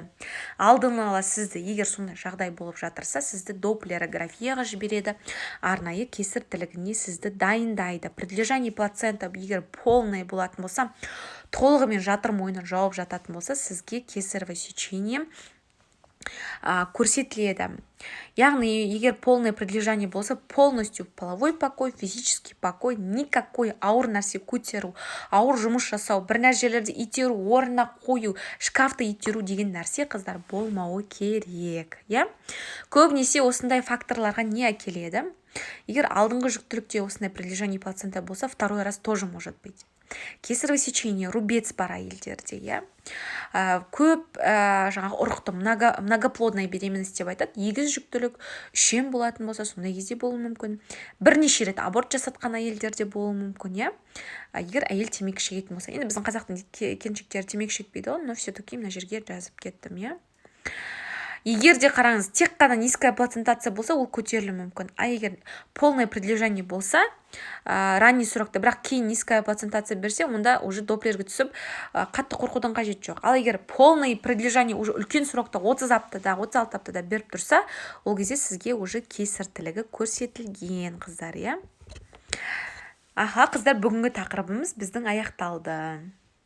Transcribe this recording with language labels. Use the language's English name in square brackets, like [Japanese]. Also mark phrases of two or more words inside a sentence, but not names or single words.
[Kazakh] Алдын ала сізді, егер сондай жағдай болып жатырса, сізді доплерографияға жібереді, арнайы кесір тілігіне сізді дайындайды. [Russian] Предлежание плацента [Kazakh] егер полный болатын болса, толығымен жатыр мойнын жауып жататын болса, сізге [Russian] кесарево сечение [Kazakh] көрсетіледі. Яғни, егер [Russian] полное предлежание [Kazakh] болса, [Russian] полностью половой покой, физический покой, никакой [Kazakh] ауыр нәрсе көтеру, ауыр жұмыс жасау, бір нәрселерді итеру, орнына қою, шкафты итеру деген нәрсе қыздар болмауы керек. Көбінесе осындай факторларға не әкеледі? Егер алдыңғы жүктілікте осындай [Russian] предлежание плацента [Kazakh] болса, [Russian] второй раз тоже может быть. Кесарево сечение, [Kazakh] рубец бар әйелдерде, көп жаңағы ұрықты [Russian] многоплодная беременность [Kazakh] деп айтады. Егіз жүктілік үшем болатын болса, сондай кезде болуы мүмкін. Бірнеше рет аборт жасатқан әйелдерде болуы мүмкін, егер әйел темекі шегетін болса. Енді біздің қазақтың келіншектері темекі шекпейді, [Russian] но все-таки [Kazakh] мына жерге жазып кеттім, Егер де қараңыз, тек қана [Russian] низкая плацентация [Kazakh] болса, ол көтерілі мүмкін. А егер [Russian] полное предлежание [Kazakh] болса, [Russian] ранний срокта, [Kazakh] бірақ кейін [Russian] низкая плацентация [Kazakh] берсе, онда уже доплерге түсіп, қатты қорқудан қажет жоқ. Ал егер [Russian] полное предлежание [Kazakh] уже үлкен срокта 30 аптада, 36 аптада беріп тұрса, ол кезде сізге уже кесір тілігі көрсетілген, қыздар, Қыздар, бүгінгі тақырыбымыз біздің аяқталды.